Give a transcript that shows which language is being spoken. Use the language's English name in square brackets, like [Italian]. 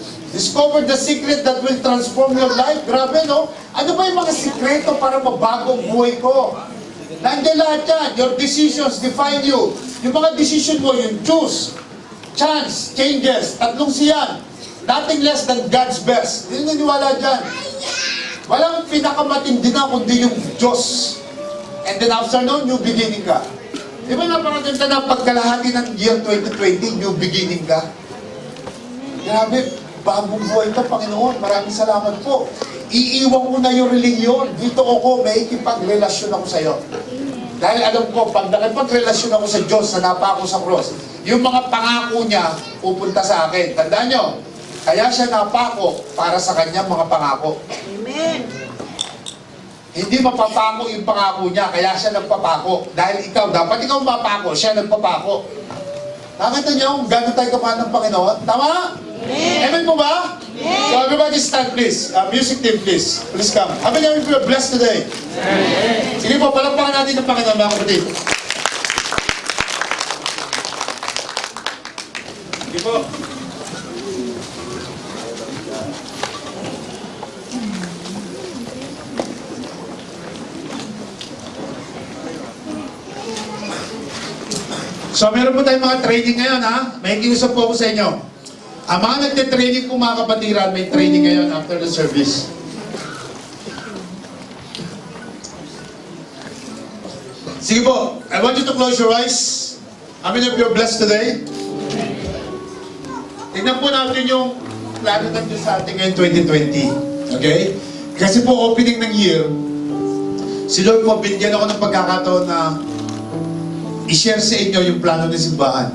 [English] Discover the secret that will transform your life. [Filipino] Grabe, no? Ano ba yung mga sikreto para mabago ang buhay ko? Nandiyan lahat yan. [English] Your decisions define you. Yung mga decision mo, yung choose, chance, changes, tatlong siyan. Nothing less than God's best. [Filipino] Hindi naniwala dyan. Walang pinakamatindi na kundi yung Diyos. And then after noon, new beginning ka. Di ba napakaganda na pagkalahati ng year 2020, new beginning ka? Grabe, bagong buhay ka, Panginoon. Maraming salamat po. Iiwan ko na yung religion. Dito ako, may ikipagrelasyon ako sa iyo. Dahil alam ko, pag nakipagrelasyon ako sa Diyos, na napako sa cross, yung mga pangako niya, pupunta sa akin. Tandaan nyo, kaya siya napako para sa kanyang mga pangako. Amen! Hindi mapapako yung pangako niya, kaya siya nagpapako. Dahil ikaw, dapat ikaw mapapako, siya nagpapako. Nakita niyo kung gano'n tayo kamahal ng Panginoon? Tama? Amen po ba? [English] So everybody stand please. Music team please. Please come. How many of you feel blessed today? [Filipino] Sige po, palakpakan natin ng Panginoon mga kapatid. Sige po. So meron po tayong mga training ngayon ha. May ikiusap po ako sa inyo. Ang mga nagte-training po mga kapatiran, may training ngayon after the service. [English] Sige po, I want you to close your eyes. How many of you are blessed today? [Filipino] Tignan po natin yung plano ng Diyos sa ating ngayon 2020. Okay? Kasi po opening ng year, si Lord po binigyan ako ng pagkakataon na i-share sa inyo yung plano ng simbahan.